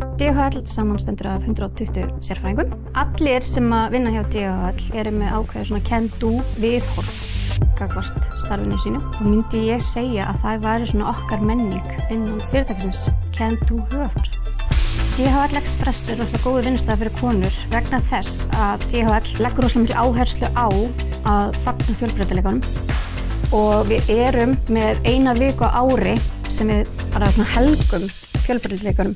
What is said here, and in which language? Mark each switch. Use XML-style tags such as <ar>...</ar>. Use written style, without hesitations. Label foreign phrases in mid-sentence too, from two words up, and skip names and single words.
<is>DHL samanstendur af 120 sérfræðingum. Allir sem að vinna hjá DHL eru með ákveðið svona can-do viðhorf gagnvart starfinu sínu og myndi ég segja að það væri svona okkar menning innan fyrirtækisins can-do hugarfar. DHL Express er rosalega góður vinnustæður fyrir konur vegna þess að DHL leggur rosalega mikil áherslu á að fagna fjölbreytileikanum og við erum með eina viku á ári sem við bara svona helgum fjölbreytileikanum.</is>